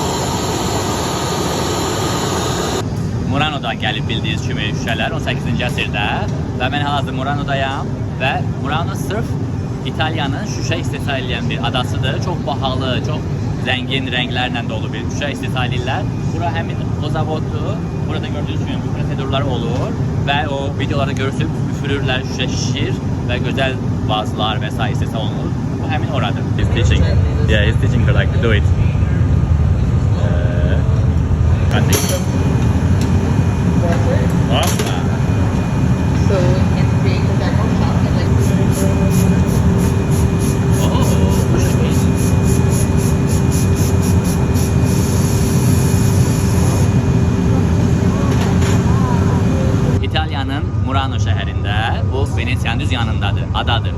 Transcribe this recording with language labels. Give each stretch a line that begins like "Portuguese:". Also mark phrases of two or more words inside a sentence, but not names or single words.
Azerbaijani: Muranodan gəlib bildiyiniz kimi şüşələr 18-ci əsrdə və mən hal-hazırda Muranodayam və Murano sırf İtalyanın şüşə istehsal edən bir adasıdır. Çox bahalı, çox zəngin rənglərlə dolu bir şüşə istehsal edirlər. Bura həmin o zavoddur. Burada gördüyünüz kimi bu prosedurlar olur və o videolarda görürsünüz, üfürürlər, şüşə şişir və gözəl vazlar və s. istehsal olunur. Bu həmin oradır.
English: He's teaching. Yeah, he's teaching her like to do it. Awesome. So you can create a demo shop and like
Azerbaijani: İtalyanın Murano şəhərində, bu Venesiyanın düz yanındadır, adadır.